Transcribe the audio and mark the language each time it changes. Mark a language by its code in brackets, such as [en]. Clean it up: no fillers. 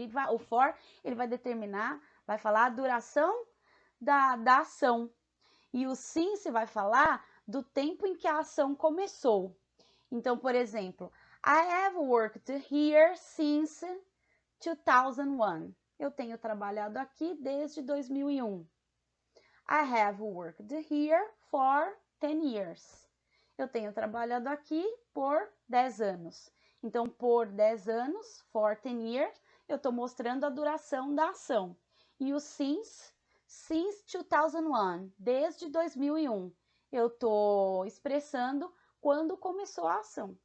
[pt] O for, ele vai determinar, vai falar a duração da ação. E o since vai falar do tempo em que a ação começou. Então, por exemplo, [en] I have worked here since [pt] 2001. Eu tenho trabalhado aqui desde 2001. [en] I have worked here for 10 years. [pt] Eu tenho trabalhado aqui por 10 anos. Então, por 10 anos, [en] for 10 years, [pt] eu estou mostrando a duração da ação. E o since 2001, desde 2001, eu estou expressando quando começou a ação.